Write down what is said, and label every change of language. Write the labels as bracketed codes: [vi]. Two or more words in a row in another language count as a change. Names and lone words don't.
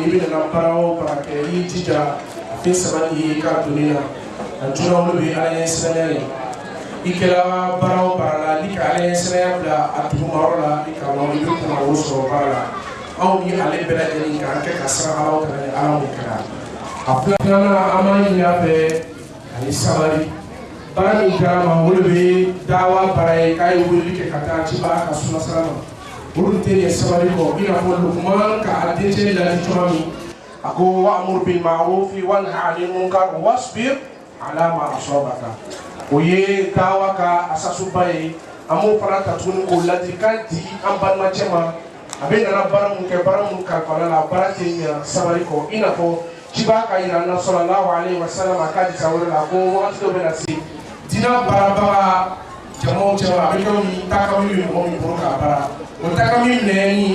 [bm] n'i bɛ nana baara o baara kɛ i y'i jija fɛn saba nin ye i k'a don ne la a juna olu bɛ ala ɲɛ siranya ye i kɛra baara o baara la ni ka ala ɲɛ siranya bila a dugumayɔrɔ la i ka i bɛ kunna o sɔrɔ baara la anw ni ale bɛɛ lajɛlen k'an kɛ ka siran Alahu Taala ni ala mun kɛra a filanan an b'a ɲini a fɛ ani sabali. Baara min kɛra ma olu bɛ dawa baara ye k'a ye weleli kɛ ka taa cibaga ka suna sira ma olu tɛ ɲɛ sabali kɔ i n'a fɔ Lukman ka a dencɛ ladi cogoya min a ko [ar] وأمر بالمعروف وانه عن المنكر واصبر على ما أصابك [bm] o ye dawa ka asasuba ye an b'o fana ta tuguni k'o ladilikan di an balimacɛ ma a bɛ nana baara mun kɛ baara mun kalifala la baara tɛ ɲɛ sabali kɔ i n'a fɔ cibaga ka yira an na [ar] صلى الله عليه وسلم [bm] a ka hadisa wɛrɛ la ko wagati dɔ bɛ na se dina baarabaga jamaw cɛla a bɛ kɛ ni takami bɛ mɔgɔ min bolo k'a baara o takami minɛni